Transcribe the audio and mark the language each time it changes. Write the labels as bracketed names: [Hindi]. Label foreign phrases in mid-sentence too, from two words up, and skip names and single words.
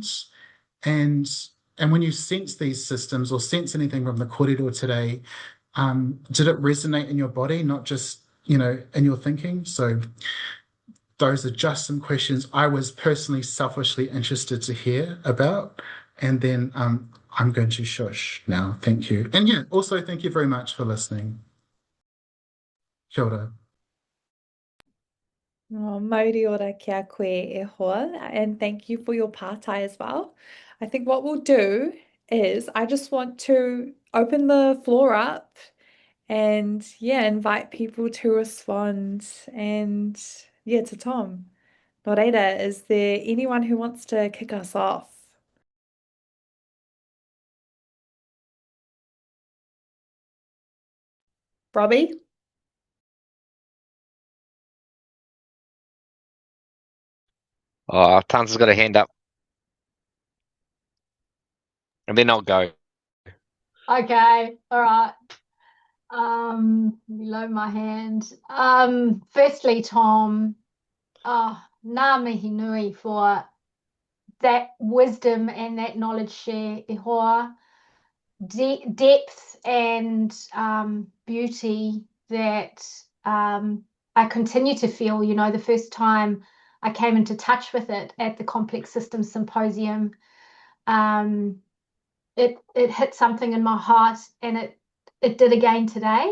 [English] And when you sense these systems or sense anything from the kōrero today, did it resonate in your body, not just, in your thinking? So those are just some questions I was personally selfishly interested to hear about. And then I'm going to shush now. Thank you. And yeah, also thank you very much for listening. [Māori] Kia ora. Oh, mauri ora kia koe e hoa, [English] and thank you for your partai as well. I think what we'll do is I just want to open the floor up and yeah, invite people to respond. And yeah, to Tom. [Māori] Nō reira, [English] is there anyone who wants to kick us off? Robbie? Oh, Tans has got a hand up. And then I'll go. Okay, all right. Below my hand. Firstly, Tom, [Māori] ngā mihi nui [English] for that wisdom and that knowledge share [Māori] e hoa, [English] depth and beauty that I continue to feel. The first time I came into touch with it at the Complex Systems Symposium, it hit something in my heart, and it did again today.